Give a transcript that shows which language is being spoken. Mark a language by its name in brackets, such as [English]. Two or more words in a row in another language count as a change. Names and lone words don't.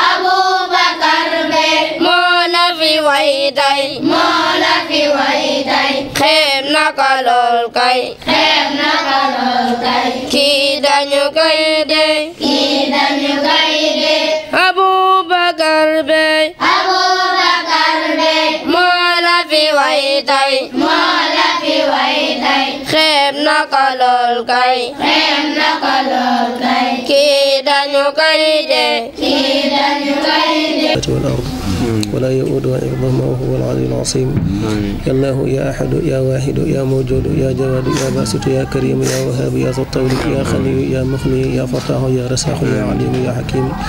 [Wolof] moo la fi way tey xeeb na ko lool kay kii dañu koy dey Abubakar Bey moo la fi way tey xeeb na ko lool kay kii dañu koy dey [Arabic] ولا يؤوده حفظهما وهو العلي العظيم يا الله يا أحد يا واحد يا موجود يا جواد يا باسط يا كريم يا وهاب يا ذو الطول يا خني يا مغني يا فتاح يا رزاق يا عليم يا حكيم